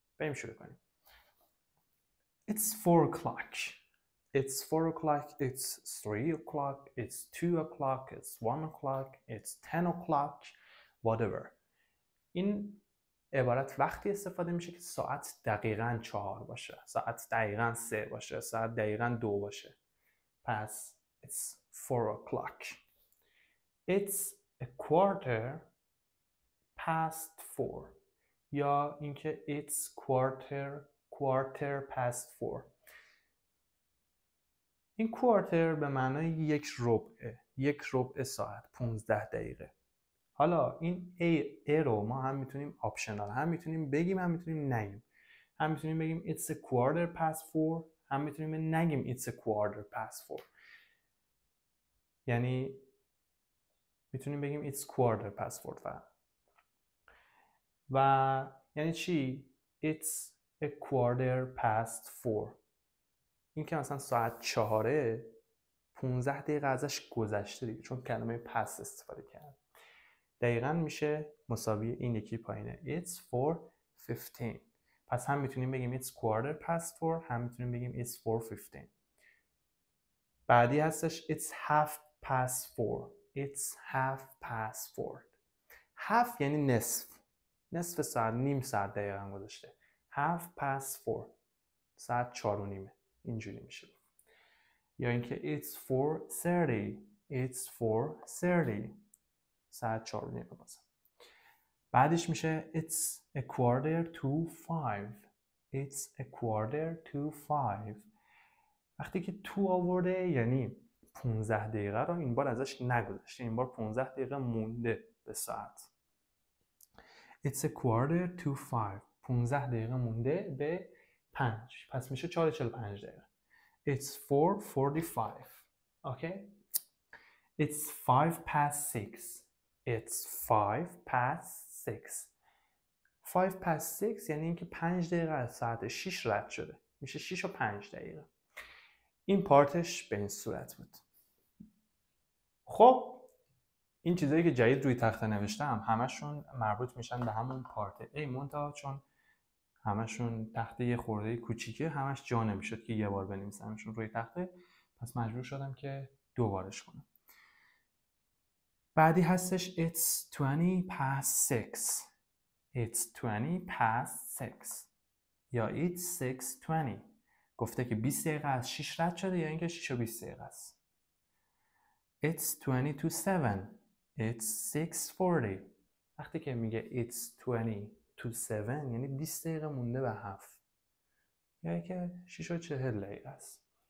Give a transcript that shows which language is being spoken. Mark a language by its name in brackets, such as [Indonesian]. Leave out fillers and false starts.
[Persian] بریم شروع کنیم. [English] It's 4 o'clock. It's 4 o'clock. It's 3 o'clock. It's 2 o'clock. It's 1 o'clock. It's 10 o'clock. Whatever. [Persian] این عبارت وقتی استفاده میشه که ساعت دقیقاً 4 باشه، ساعت دقیقاً 3 باشه، ساعت دقیقاً 2 باشه. پس [English] it's 4 o'clock. It's a quarter past 4 [Persian] یا اینکه [English] it's quarter past 4. [Persian] این quarter به معنای یک ربع ساعت، 15 دقیقه. حالا این A رو ما هم میتونیم آپشنال هم میتونیم بگیم هم میتونیم نگیم. هم میتونیم بگیم [English] it's a quarter past 4 [Persian] هم میتونیم نگیم [English] it's a quarter past 4. [Persian] یعنی میتونیم بگیم [English] it's quarter past 4 [Persian] فقط. و یعنی چی؟ [English] It's a quarter past 4. [Persian] این که مثلا ساعت 4 15 دقیقه ازش گذشته دیگه چون کلمه past استفاده کردم. دقیقاً میشه مساوی این یکی پایینه [English] It's 4:15. [Persian] پس هم میتونیم بگیم [English] it's quarter past 4 [Persian] هم میتونیم بگیم [English] it's 4:15. [Persian] بعدی هستش [English] it's half past 4. It's half past 4. [Persian] half یعنی نصف ساعت، نیم ساعت دقیقاً گذاشته. [English] half past 4 [Persian] ساعت 4:30 اینجوری میشه. یا اینکه [English] it's 4:30. It's 4:30 [Persian] ساعت 4:30 بازم. بعدش میشه [English] it's a quarter to 5. It's a quarter to 5. [Persian] وقتی که تو آورده یعنی 15 دقیقه رو این بار ازش نگذاشته، این بار 15 دقیقه مونده به ساعت. [English] It's a quarter to 5. [Persian] 15 دقیقه مونده به 5. پس میشه 4:45 دقیقه. [English] It's 4:45. Okay? It's 5 past 6. It's 5 past 6. 5 past 6 [Persian] یعنی اینکه 5 دقیقه از ساعت 6 رد شده. میشه 6:05 دقیقه. این پارتش به این صورت بود. خب این چیزایی که جدید روی تخته نوشتم همشون مربوط میشن به همون پارت A منتها چون همشون تخته یه خورده کوچیکه همش جا نمیشد که یه بار بنویسمشون روی تخته، پس مجبور شدم که دو بارش کنم. بعدی هستش [English] it's 20 past 6. It's 20 past 6 یا it's 6:20. [Persian] گفته که 20 دقیقه از 6 رد شده یا اینکه 6:20 دقیقه است. [English] It's 20 to 7. It's 6:40. [Persian] وقتی که میگه [English] it's 20 to 7 [Persian] یعنی 20 دقیقه مونده به 7 یا اینکه 6:40 دقیقه است.